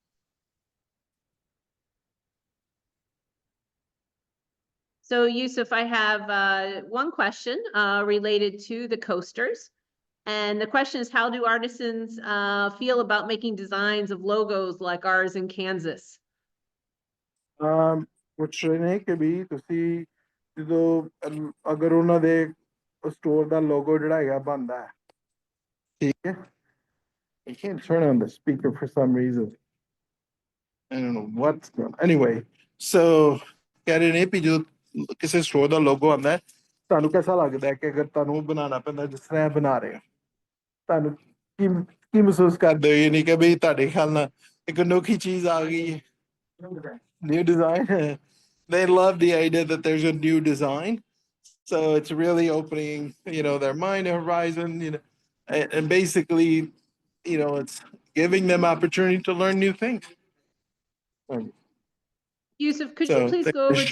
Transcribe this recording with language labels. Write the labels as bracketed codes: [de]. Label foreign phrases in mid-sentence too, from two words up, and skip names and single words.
[en] So Yousaf, I have one question related to the coasters. And the question is, how do artisans feel about making designs of logos like ours in Kansas? [pa] ਪੁੱਛਣੇ ਕਿ ਵੀ ਤੁਸੀਂ ਜਦੋਂ ਅਗਰ ਉਹਨਾਂ ਦੇ ਸਟੋਰ ਦਾ ਲੋਗੋ ਜਿਹੜਾ ਹੈਗਾ ਬਣਦਾ ਹੈ ਠੀਕ ਹੈ [en] I can't turn on the speaker for some reason. I don't know what's going on. Anyway, so [pa] ਕਹਿ ਰਹੇ ਨੇ ਵੀ ਜਦੋਂ ਕਿਸੇ ਸਟੋਰ ਦਾ ਲੋਗੋ ਆਉਂਦਾ ਹੈ ਤੁਹਾਨੂੰ ਕਿਹਦਾ ਲੱਗਦਾ ਹੈ ਕਿ ਅਗਰ ਤੁਹਾਨੂੰ ਬਣਾਉਣਾ ਪੈਂਦਾ ਜਿਸ ਤਰ੍ਹਾਂ ਬਣਾ ਰਹੇ ਹੋ ਤੁਹਾਨੂੰ ਕੀ ਮਹਿਸੂਸ ਕਰਦੇ ਹੋ ਯਾਨੀ ਕਿ ਵੀ ਤੁਹਾਡੇ ਖਿਆਲ ਨਾਲ ਇੱਕ ਅਨੋਖੀ ਚੀਜ਼ ਆ ਗਈ ਹੈ [en] new design. They love the idea that there's a new design. So it's really opening, their mind horizon, and basically, it's giving them opportunity to learn new things. Yousaf, could you please go over to